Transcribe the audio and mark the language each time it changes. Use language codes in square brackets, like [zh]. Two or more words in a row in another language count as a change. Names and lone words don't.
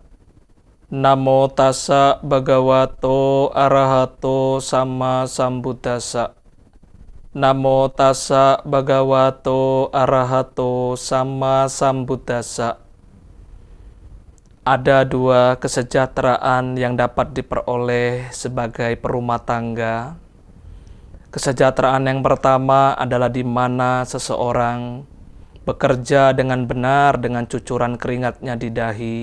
[pi] Namo tassa bhagavato arahato sama sambuddhassa. Namo tassa bhagavato arahato sama sambuddhassa. [id] Ada dua kesejahteraan yang dapat diperoleh sebagai perumah tangga. Kesejahteraan yang pertama adalah di mana seseorang bekerja dengan benar dengan cucuran keringatnya di dahi.